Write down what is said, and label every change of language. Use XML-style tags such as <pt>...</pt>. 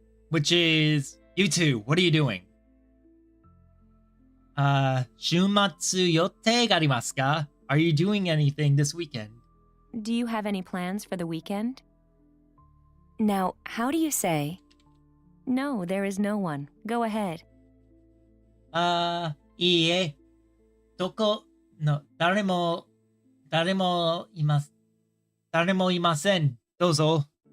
<en>Which is, you two, what are you doing?</en> <ja>週末予定がありますか?</ja> <en>Are you doing anything this weekend? do you have any plans for the weekend? Now, how do you say, no, there is no one. Go ahead.</en> <ja>いいえ。誰もいます。誰もいません。どうぞ。</ja>